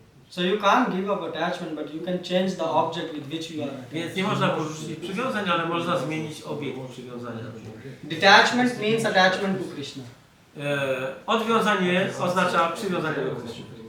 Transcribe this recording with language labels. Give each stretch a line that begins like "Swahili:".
English: So you can't give up attachment, but you can change the object with which you are
Polish: Więc
English: attached.
Polish: nie można porzucić przywiązań, ale można zmienić obiekt przywiązania.
English: Detachment means attachment to Krishna.
Polish: Odwiązanie oznacza przywiązanie do Kryszny.